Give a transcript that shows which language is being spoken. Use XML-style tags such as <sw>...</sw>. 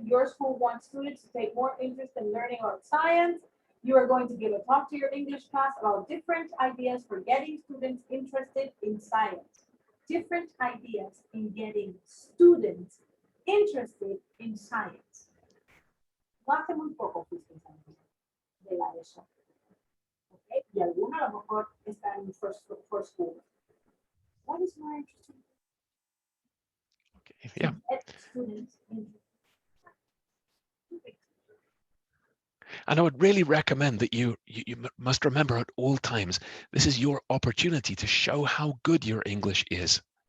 <en>Your school wants students to take more interest in learning about science. You are going to give a talk to your English class about different ideas for getting students interested in science. Different ideas in getting students interested in science.</en> <es>No hace muy poco fuiste de la ESO. Okay, y alguna a lo mejor está en</es> <en>first school. What is more interesting? Okay, yeah. Students interested. And I would really recommend that you must remember at all times, this is your opportunity to show how good your English is.</en>